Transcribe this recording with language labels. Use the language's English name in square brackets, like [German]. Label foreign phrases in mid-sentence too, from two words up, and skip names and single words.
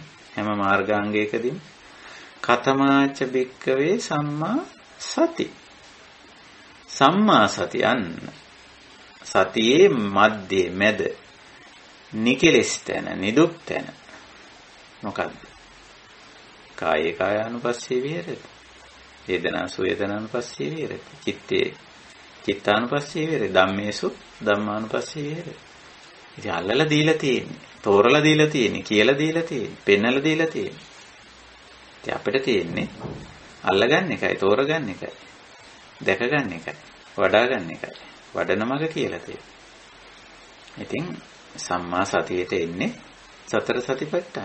[Sinhala] හැම මාර්ගාංගයකදීම [Pali] කතමාච බික්කවේ සම්මා සති. සම්මා සති [Sinhala] අන්න සතියේ මැදේ මැද නිකෙලස් තැන, නිදුක් තැන මොකද්ද? [Pali] කායේ කායානුපස්සී විහෙරති, වේදනාසු වේදනානුපස්සී විහෙරති, චිත්තේ චිත්තානුපස්සී විහෙරති, ධම්මේසු ධම්මානුපස්සී විහෙරති. [Sinhala] ඉතින් අල්ලලා දීලා තියෙන්නේ, තෝරලා දීලා තියෙන්නේ, කියලා දීලා තියෙන්නේ, පෙන්නලා දීලා තියෙන්නේ. ඉතින් අපිට තියෙන්නේ අල්ලගන්න එකයි, තෝරගන්න එකයි, දැකගන්න එකයි, වඩාගන්න එකයි. වඩන මඟ කියලා තියෙනවා. ඉතින් සම්මා සතියට එන්නේ සතර සතිපට්ඨාන.